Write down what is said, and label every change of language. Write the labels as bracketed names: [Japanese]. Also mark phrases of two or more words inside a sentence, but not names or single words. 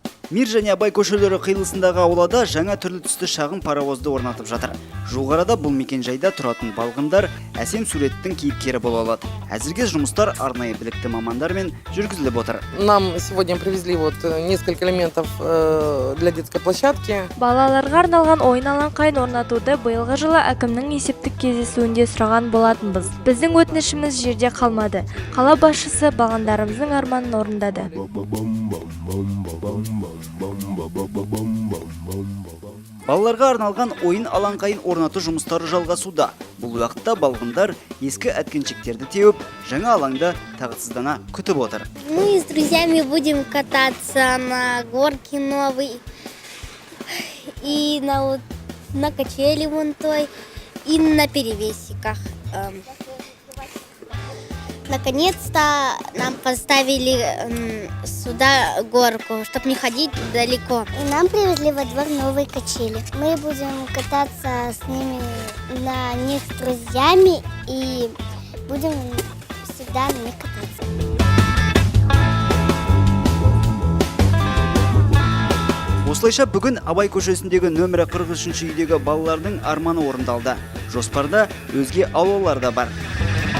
[Kazakh] Мир және Абай көшелері қиылысындағы аулада жаңа түрлі түсті шағын паровозды орнатып жатыр. Жуық арада бұл мекенжайда тұратын балғындар әсем суреттің кейіпкері бола алады. Әзірге жұмыстар арнайы білікті мамандармен жүргізіліп отыр. [Russian] Нам сегодня привезли несколько элементов для детской площадки. [Kazakh] Балаларға арналған ойын алаңқайын орнатуды биылғы жылы әкімнің есептік кездесуінде сұраған болатынбыз. Біздің өтінішіміз жерде қалмады. Қала басшысы балғындарымыздың арманын орындады. Балаларға арналған ойын алаңқайын орнату жұмыстары жалғасуда. Бұл уақытта балғындар ескі әткеншектерді теуіп, жаңа алаңда тағатсыздана күтіп отыр. [Russian] Мы с друзьями будем кататься на горке новой и на качели вон той и на перевесиках. Наконец-то нам поставили сюда горку, чтобы не ходить далеко. И нам привезли во двор новые качели. Мы будем кататься с ними на них с друзьями и будем всегда на них кататься. [Kazakh] Осылайша бүгін Абай көшесіндегі нөмірі 43-ші үйдегі балалардың арманы орындалды. Жоспарда өзге аулалар да бар.